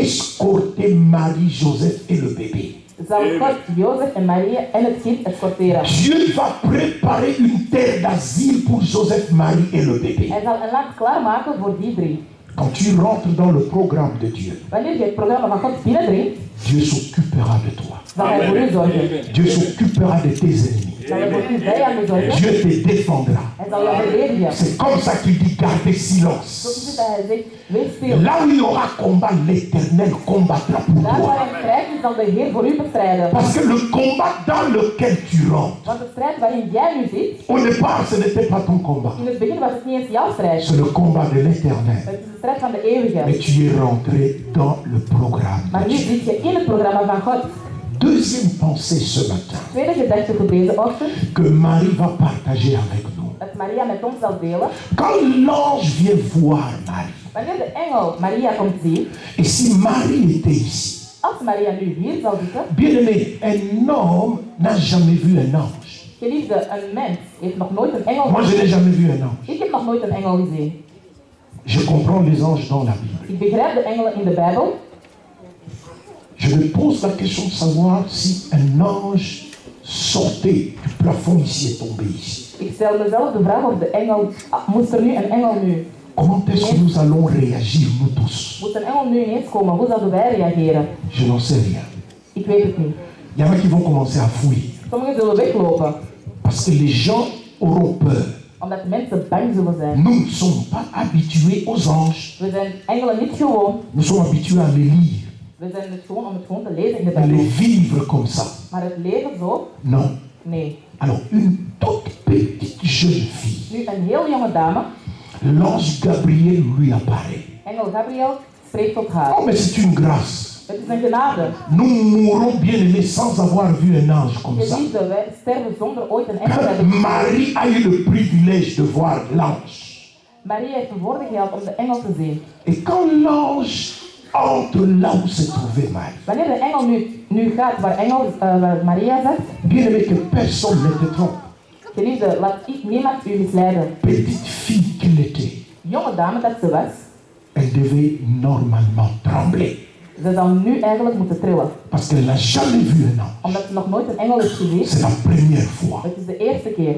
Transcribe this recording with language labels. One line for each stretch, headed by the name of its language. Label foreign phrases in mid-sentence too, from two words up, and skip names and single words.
French: Dieu va escorter Marie, Joseph et le bébé.
Dutch: zal God Jozef en Maria en het kind escorteren.
French: Dieu va préparer une terre d'asile pour Joseph, Marie et le bébé.
Dutch: Hij zal een land klaarmaken voor die drie.
French: Quand tu rentres dans le programme de Dieu,
Dutch: Wanneer je het programma van God binnendringt,
French: Dieu s'occupera de toi.
Dutch: zal hij voor u zorgen.
French: Dieu s'occupera de tes ennemis.
Dutch: Zal hij voor uw vijanden zorgen.
French: Dieu te défendra.
Dutch: Hij zal jou verdedigen.
French: C'est comme ça qu'il dit garder
Dutch: Zo
French: silence.
Dutch: is het dat hij zegt, wees stil.
French: Là où il y aura combat, l'Éternel combattra pour
Dutch: Daar waar
French: toi.
Dutch: er strijd is, zal de Heer voor u bestrijden.
French: Parce que le combat dans lequel tu rentres,
Dutch: Want de strijd waarin jij nu zit,
French: au départ, ce n'était pas ton combat.
Dutch: in het begin was het niet eens jouw strijd.
French: C'est le combat de l'Éternel.
Dutch: Het is de strijd van de eeuwige.
French: Mais tu es rentré dans le programme
Dutch: Maar
French: de
Dutch: nu
French: Dieu.
Dutch: zit je in het programma van God.
French: Deuxième pensée ce matin,
Dutch: Tweede gedachte voor deze ochtend,
French: que Marie va partager avec nous.
Dutch: dat Maria met ons zal delen.
French: Quand l'ange vient voir Marie,
Dutch: Wanneer de engel Maria komt zien,
French: et si Marie était ici,
Dutch: als Maria nu hier zal zitten,
French: bien-aimé, un homme n'a jamais vu un ange.
Dutch: geliefde, een mens heeft nog nooit een engel
French: Moi, je n'ai
Dutch: gezien.
French: jamais vu un ange.
Dutch: Ik heb nog nooit een engel gezien.
French: Je comprends les anges dans la Bible.
Dutch: Ik begrijp de engelen in de Bijbel.
French: Je me pose la question de savoir si un ange sortait du plafond ici et tombait ici.
Dutch: Ik stel mezelf de vraag of de engel, moest er nu een engel nu,
French: Comment est-ce que nous allons réagir, nous tous?
Dutch: moest een engel nu ineens komen, hoe zouden wij reageren?
French: Je n'en sais rien.
Dutch: Ik weet het niet.
French: Il y en a qui vont commencer à fuir.
Dutch: Sommigen zullen weglopen,
French: Parce que les gens auront peur.
Dutch: omdat de mensen bang zullen zijn.
French: Nous ne sommes pas habitués aux anges.
Dutch: We zijn engelen niet gewoon.
French: Nous sommes habitués à les lire,
Dutch: We zijn het gewoon om het gewoon te lezen in de
French: à les
Dutch: Bijbel.
French: vivre comme ça.
Dutch: Maar het leven zo?
French: Non.
Dutch: Nee.
French: Alors, une toute petite jeune fille,
Dutch: Nu een heel jonge dame,
French: l'ange Gabriel lui apparaît.
Dutch: engel Gabriel, spreekt tot haar.
French: Oh, mais c'est une grâce.
Dutch: Het is een genade.
French: Nous mourrons bien aimés sans avoir vu un ange comme ça.
Dutch: Geliefde, wij sterven zonder ooit een engel te hebben gezien.
French: Marie a eu le privilège de voir l'ange.
Dutch: Maria heeft de voordeel gehad om de engel te zien.
French: Et quand l'ange entre là où se trouvait Marie,
Dutch: Wanneer de engel nu gaat waar Maria zat,
French: bien aimé, que personne ne te trompe.
Dutch: geliefde, laat niemand u misleiden.
French: Petite fille qu'elle était,
Dutch: Jonge dame dat ze was,
French: elle devait normalement trembler.
Dutch: ze zou nu eigenlijk moeten trillen.
French: Parce qu'elle n'a jamais vu un ange.
Dutch: Omdat ze nog nooit een engel heeft gezien.
French: C'est la première fois.
Dutch: Het is de eerste keer.